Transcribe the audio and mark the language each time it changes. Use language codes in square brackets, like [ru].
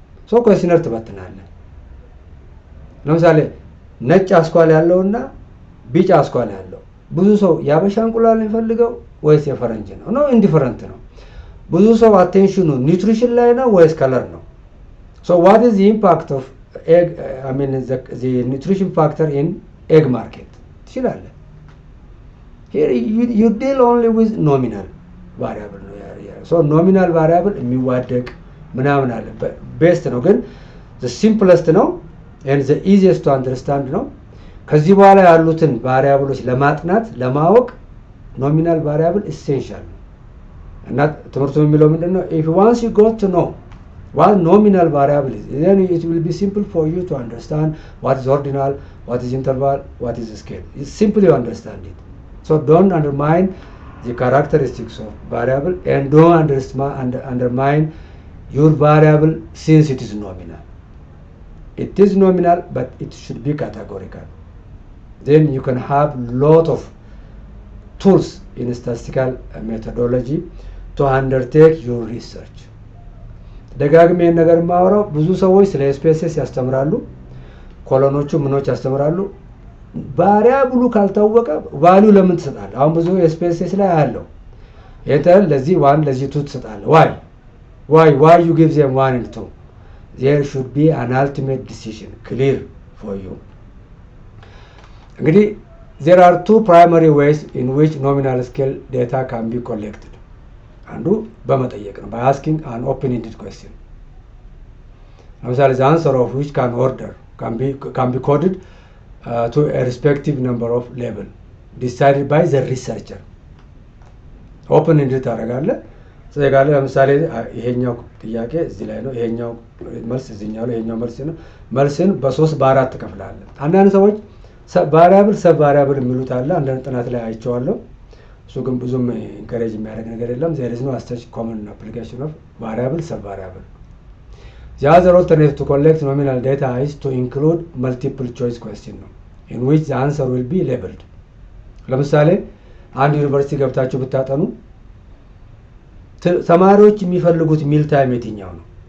[am] ሶ ኮንሲደር ትበትናለ። ለምሳሌ ነጭ አስኳል ያለውና ቢጫ አስኳል ያለው ብዙ ሰው ያበሻ እንቁላል የሚፈልገው ወይስ የፈረንጅ ነው ኢንዲፈረንት ነው? ብዙ ሰው አቴንሽኑ ኒውትሪሽን ላይ ነው ወይስ ከለር ነው? [en] So what is the impact of egg, the nutrition factor in egg market? Here you deal only with nominal variable. [am] So nominal variable የሚዋደቅ ምናምን አለ best ነው ግን [en] the simplest [am] ነው [en] and the easiest to understand [am] ነው። ከዚህ በኋላ ያሉትን ቫሪያብሎች ለማጥናት ለማወቅ nominal variable essential ነው። እና ትምህርቱ የሚለው ምንድነው? [en] If once you got to know what nominal variable is, then it will be simple for you to understand what is ordinal, what is interval, what is scale. It's simply you understand it. So don't undermine the characteristics of variable and don't undermine your variable since it is nominal. It is nominal, but it should be categorical. Then you can have lot of tools in statistical methodology to undertake your research. [am] ደጋግሜ ነገር ማወራው ብዙ ሰዎች ስለ ስፔሲስ ያስተምራሉ፣ ኮሎኖቹ ምኖች ያስተምራሉ። ቫሪያብሉ ካልታወቀ ቫልዩ ለምን ትሰጣለህ? አሁን ብዙ ስፔሲስ ላይ አለው የተል ለዚህ 1 ለዚህ 2 ትሰጣለህ። [en] why you give them 1 and 2? There should be an ultimate decision clear for you. [am] እንግዲህ [en] there are 2 primary ways in which nominal scale data can be collected. [am] አንዱ በመጠየቅ ነው [en] by asking an open-ended question. ለምሳሌ the answer of which can be coded to a respective number of level decided by the researcher. [am] open-ended ታደርጋለህ ስለጋለ ለምሳሌ ይሄኛው ጥያቄ እዚህ ላይ ነው፣ ይሄኛው መልስ እዚህኛው ላይ፣ ይሄኛው መልስ ነው። መልስን በ3 በ4 ትከፍላለህ። አንዳንድ ሰዎች ሰብ ቫሪያብል የሚሉት አለ። አንዳንድ ጥናት ላይ አይቼዋለሁ። እሱ ግን ብዙም ኢንከሬጅ የሚያደርግ ነገር የለም። [en] there is no such common application of variable sub-variable. The other alternative to collect nominal data is to include multiple choice question in which the answer will be labeled. [am] ለምሳሌ አንድ ዩኒቨርሲቲ ገብታችሁ ብታጠኑ ተማሪዎች የሚፈልጉት ሚል ታይም የትኛው ነው?